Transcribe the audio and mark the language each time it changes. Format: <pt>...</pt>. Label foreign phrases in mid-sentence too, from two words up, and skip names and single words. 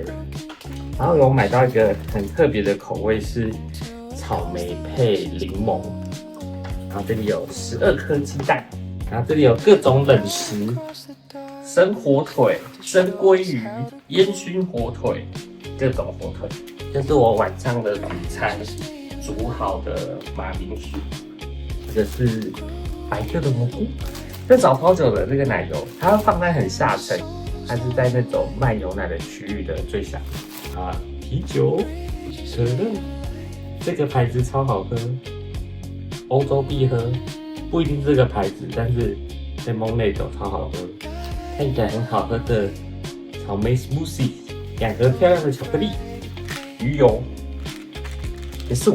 <zh>然後有買到一個很特別的口味，是草莓配檸檬。然後這裡有12顆雞蛋，然後這裡有各種冷食，生火腿、生鮭魚、煙燻火腿，各種火腿。這是我晚上的午餐，煮好的馬鈴薯。這個是白色的蘑菇，這找超久的這個奶油，它要放在很下層，它是在那種賣牛奶的區域的最下啊。啤酒、可樂，這個牌子超好喝，歐洲必喝，不一定是這個牌子，但是 Lemonade 超好喝，看起來很好喝的草莓 smoothie， 2盒漂亮的巧克力，魚油，結束。</zh>